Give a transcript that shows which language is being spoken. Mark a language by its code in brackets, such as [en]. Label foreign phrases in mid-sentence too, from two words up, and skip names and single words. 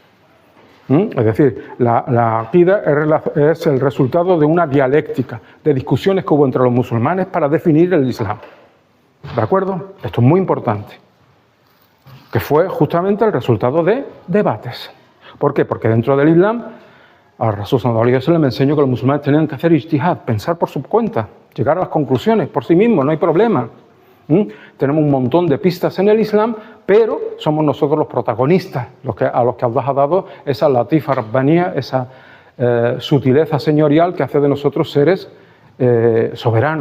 [es] Es decir, la aqida es el resultado de una dialéctica, de discusiones que hubo entre los musulmanes para definir el Islam. ¿De acuerdo? Esto es muy importante. Que fue justamente el resultado de debates. ¿Por qué? Porque dentro del Islam, [ar] الرسول صلى الله عليه وسلم [es] me enseñó que los musulmanes tenían que hacer ijtihad, pensar por su cuenta, llegar a las conclusiones por sí mismos, no hay problema. Tenemos un montón de pistas en el Islam, pero somos nosotros los protagonistas, a los que Allah ha dado esa [ar] لطيفة ربانية, [es] esa sutileza señorial que hace de nosotros seres soberanos.